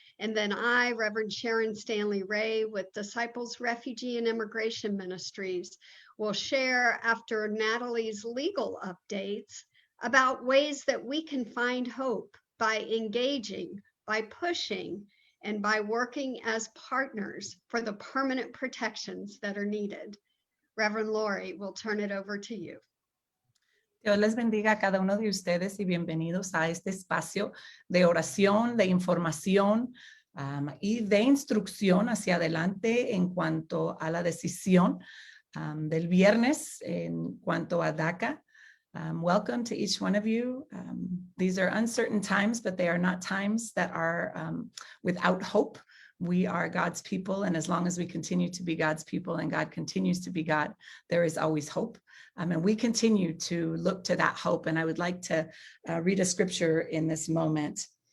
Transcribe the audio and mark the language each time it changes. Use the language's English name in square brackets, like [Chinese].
[English] And then I, Reverend Sharon Stanley Ray with Disciples Refugee and Immigration Ministries, will share after Natalie's legal updates about ways that we can find hope by engaging, by pushing, and by working as partners for the permanent protections that are needed. Reverend Lori, we'll turn it over to you. [Spanish] Dios les bendiga a cada uno de ustedes y bienvenidos a este espacio de oración, de información y de instrucción hacia adelante en cuanto a la decisión del viernes en cuanto a DACA. [English] Welcome to each one of you. These are uncertain times, but they are not times that are without hope. We are God's people, and as long as we continue to be God's people and God continues to be God, there is always hope. And we continue to look to that hope. And I would like to read a scripture in this moment.